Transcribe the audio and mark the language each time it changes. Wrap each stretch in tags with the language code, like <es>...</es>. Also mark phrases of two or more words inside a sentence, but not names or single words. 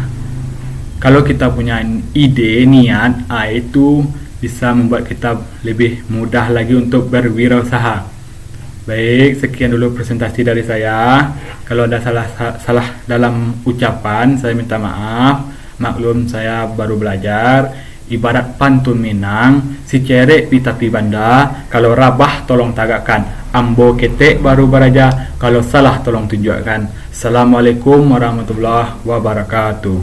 <id>Kalau kita punya ide, niat, itu bisa membuat kita lebih mudah lagi untuk berwirausaha. Baik, sekian dulu presentasi dari saya. Kalau ada salah dalam ucapan, saya minta maaf. Maklum, saya baru belajar. Ibarat pantun Minang,</id> <min>si cerek pitapi banda, kalau rabah tolong tagakkan, ambo ketek baru baraja, kalau salah tolong tunjukkan.</min> <ar>السلام عليكم ورحمة الله وبركاته.</ar>